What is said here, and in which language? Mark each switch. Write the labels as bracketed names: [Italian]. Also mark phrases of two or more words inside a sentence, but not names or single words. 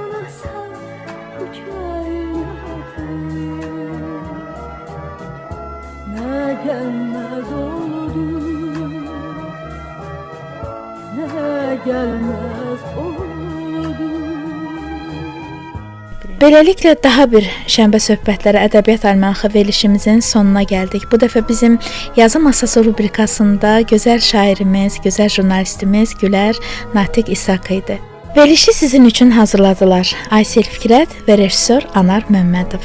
[Turkish] salmasan bu kainatı, ne gelmez oldu, ne gelmez oldu. [Azerbaijani] Beləliklə daha bir Şənbə söhbətləri ədəbiyyat almanxı verilişimizin sonuna gəldik. Bu dəfə bizim yazı masası rubrikasında gözəl şairimiz, gözəl jurnalistimiz Gülər Natiq İshaq idi. Verilişi sizin üçün hazırladılar Aysel Fikrət və rejissor Anar Məmmədov.